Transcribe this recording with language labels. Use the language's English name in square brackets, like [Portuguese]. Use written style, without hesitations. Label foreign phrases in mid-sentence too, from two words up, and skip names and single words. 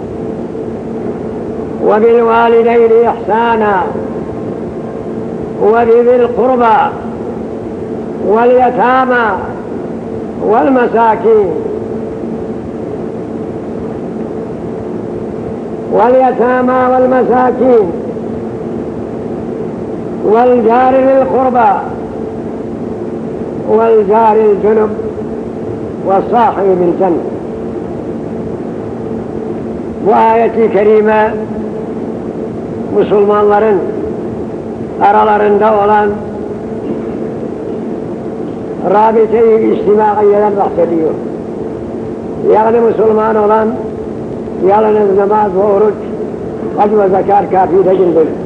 [Arabic] وبالوالدين إحسانا، وبذي القربى واليتامى والمساكين والجار ذي القربى والجار الجنب والصاحب بالجنب. وآية كريمة [Turkish] Müslümanların aralarında olan rabite-i içtimaiyeden bahsediyor. Yani Müslüman olan yalnız namaz ve oruç, hac ve zekat kafi değildir.